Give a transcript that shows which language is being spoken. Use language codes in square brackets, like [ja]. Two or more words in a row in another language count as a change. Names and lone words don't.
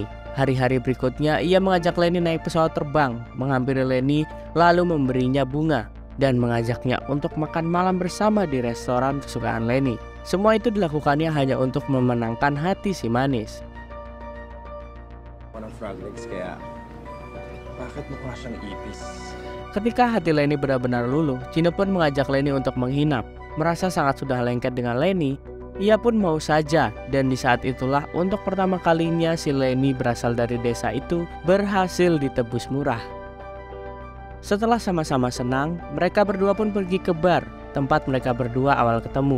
[id] Hari-hari berikutnya ia mengajak Lenny naik pesawat terbang, menghampiri Lenny lalu memberinya bunga dan mengajaknya untuk makan malam bersama di restoran kesukaan Lenny. Semua itu dilakukannya hanya untuk memenangkan hati si manis. [tl] Kayak, bakit mukha siyang ipis? [id] Ketika hati Lenny benar-benar luluh, Chino pun mengajak Lenny untuk menginap. Merasa sangat sudah lengket dengan Lenny, ia pun mau saja. Dan di saat itulah untuk pertama kalinya si Lenny berasal dari desa itu berhasil ditebus murah. Setelah sama-sama senang, mereka berdua pun pergi ke bar, tempat mereka berdua awal ketemu.